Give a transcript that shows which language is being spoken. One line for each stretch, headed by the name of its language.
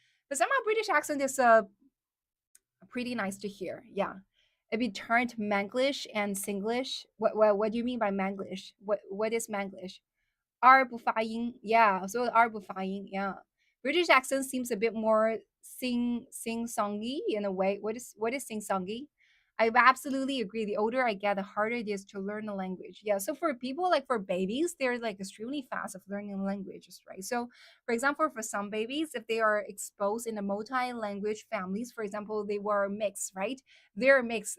English: But somehow British accent is pretty nice to hear. Yeah. If you turn to Manglish and Singlish, what do you mean by Manglish? What is Manglish?
Chinese: R 不发音，yeah，所有的 R 不发音，yeah。
English: British accent seems a bit more sing songy in a way. What is sing songy? I absolutely agree. The older I get, the harder it is to learn a language. Yeah. So for people like for babies, they're like extremely fast of learning languages, right? So for example, for some babies, if they are exposed in a multi-language families, for example, they were mixed, right? They're mixed.